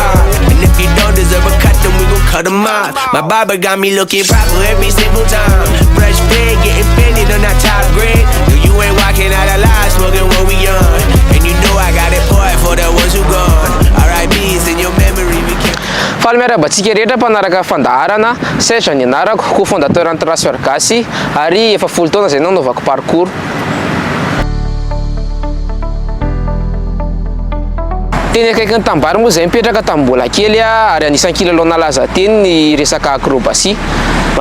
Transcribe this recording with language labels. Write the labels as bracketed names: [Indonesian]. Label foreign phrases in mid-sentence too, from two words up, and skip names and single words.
[English] And if you don't deserve a cut, then we gon' cut them off. My barber got me looking proper every single time. Fresh pig, getting fitted on that top grade. No, you ain't walking out alive, smoking what we on. And you know I got it poured for the ones who gone. R.I.P.'s in your memory, we can't. [Malagasy] Faly miarabantsika rehetra mpanaraka fandaharana, Serge ny anarako, cofondateur ny Traceur Gas ary efa 10 taona zay nanaovako parcours. Teny akaikin'ny tambary moa zay mipetraka tamin'ny mbola kely ary anisan'ny kilalao nalaza teny ny resaka acrobatie.